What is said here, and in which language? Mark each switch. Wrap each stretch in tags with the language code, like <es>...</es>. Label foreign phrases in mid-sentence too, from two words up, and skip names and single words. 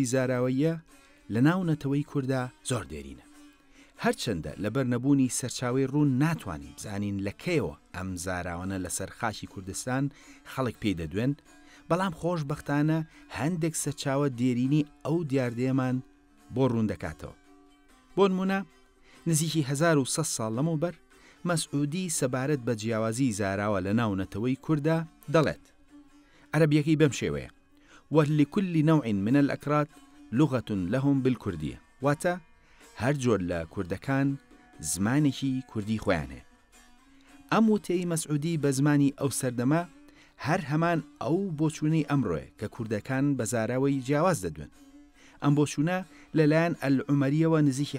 <ckb>زاراوەیە لە ناو نەتەوەی کووردا زۆر دێرینە هەرچەندە لەبەر نەبوونی سەرچاوی ڕوون ناتوانین بزانین لەکەیەوە ئەم زاراوانە لەسەر خاکی کوردستان خەڵک پێی دەدوێن بەڵام خۆشبەختانە هەندێک سەرچاوە دێرینی ئەو دیاردەیەمان بۆ ڕوون دەکاتەوە بۆ نمونە نزیکی 1100 ساڵ لەمەوبەر مەسعودی سەبارەت بە جیاوازی زاراوە لە ناو نەتەوەی کووردا دەڵێت عەرەبیەکەی بەم شێوەیە</ckb> <ar>ولكل نوع من الأكراد لغة لهم بالكردية</ar> <ckb>واتە هەر جۆر لە کوردەکان زمانێکی کوردی خۆیان هەیە ئەم وتەی مەسعودی بە زمانی ئەو سەردەما هەر هەمان ئەو بۆچوونەی ئەمڕۆیە کە کوردەکان بە زاراوەی جیاواز دەدوێن ئەم بۆچوونە لەلایەن ئەلعومەریەوە نزیکی</ckb>